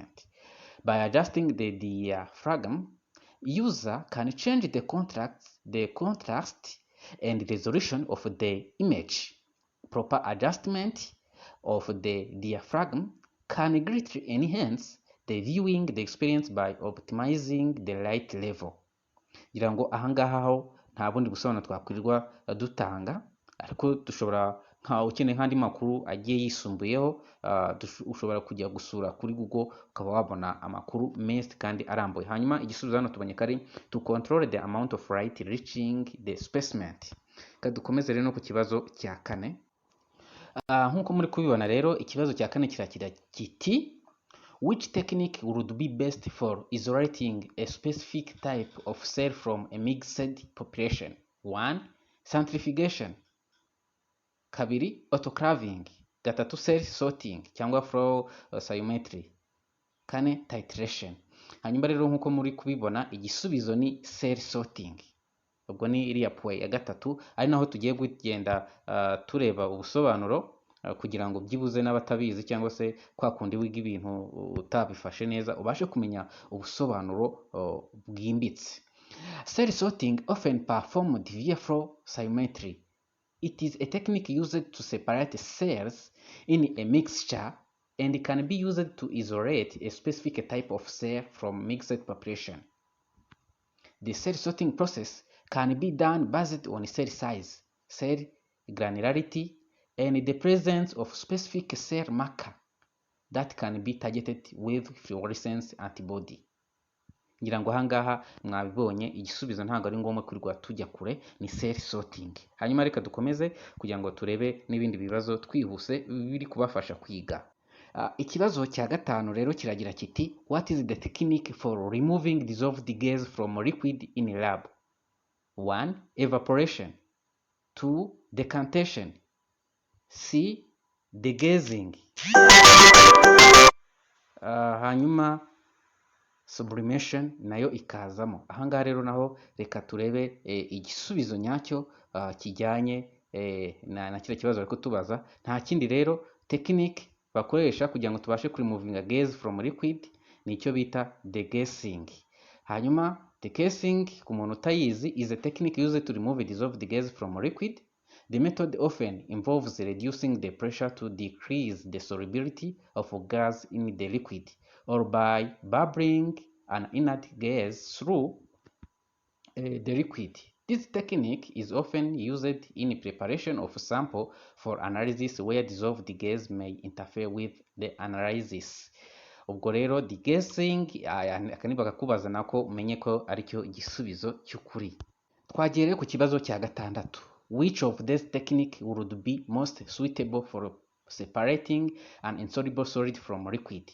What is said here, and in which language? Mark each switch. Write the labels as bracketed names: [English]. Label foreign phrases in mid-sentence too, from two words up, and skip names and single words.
[English] By adjusting the diaphragm, user can change the contrast and resolution of the image. Proper adjustment of the diaphragm can greatly enhance the viewing experience by optimizing the light level. [Kinyarwanda] Ngira ngo ahangaha ho nta bundi busobanuro twakwirirwa dutanga, ariko dushobora ukeneye nk'andi makuru agiye yisumbuyeho, ushobora kujya gusura kuri Google ukaba wabona amakuru menshi kandi arambuye. Hanyuma igisubizo hano tubonye kari [English] to control the amount of light reaching the specimen. [Kinyarwanda] Kadukomeze rero no ku kibazo cya kane. Nk'uko muri kubibona rero ikibazo cya kane kirakira kiti: [English] which technique would be best for isolating a specific type of cell from a mixed population? 1. Centrifugation. 2. Autoclaving. 3. Cell sorting cyangwa flow cytometry. 4. Titration. [Kinyarwanda] Hanyuma rero nk'uko muri kubibona igisubizo ni [English] cell sorting. [Kinyarwanda] Ubwo ni iriya puwe ya gatatu, ari naho tugiye kugenda tureba ubusobanuro kugira ngo byibuze n'abatabizi cyangwa se kwa kundi wiga ibintu utabifashe neza ubashe kumenya ubusobanuro bwimbitse. [English] Cell sorting often performed via flow cytometry. It is a technique used to separate cells in a mixture and can be used to isolate a specific type of cell from mixed population. The cell sorting process can be done based on cell size, cell granularity, and the presence of specific cell marker that can be targeted with fluorescence antibody. [Kinyarwanda] Ngira ngo ahangaha mwabibonye igisubizo ntabwo ari ngombwa kurirwa tujya kure, ni [English] cell sorting. [Kinyarwanda] Hanyuma reka dukomeze kugira ngo turebe n'ibindi bibazo twihuse biri kubafasha kwiga. Ikibazo cya gatanu rero kiragira kiti: [English] what is the technique for removing dissolved gas from liquid in a lab? 1. Evaporation. 2. Decantation. C. Degazing. [Kinyarwanda] hanyuma sublimation nayo ikazamo. Ahangaha rero naho reka turebe igisubizo nyacyo kijyanye na kiriya kibazo bari kutubaza. Nta kindi rero technique bakoresha kugira ngo tubashe [English] removing gas from liquid [Kinyarwanda] ni icyo bita degassing. Hanyuma degassing ku muntu utayizi [English] is a technique used to remove dissolved gas from liquid. The method often involves reducing the pressure to decrease the solubility of gas in the liquid, or by bubbling an inert gas through the liquid. This technique is often used in preparation of sample for analysis where dissolved gas may interfere with the analysis. [Kinyarwanda] Ubwo rero degassing akaniba kakubaza nako umenye ko aricyo igisubizo cy'ukuri. Twagere ku kibazo cya gatandatu. [English] Which of these technique would be most suitable for separating an insoluble solid from liquid?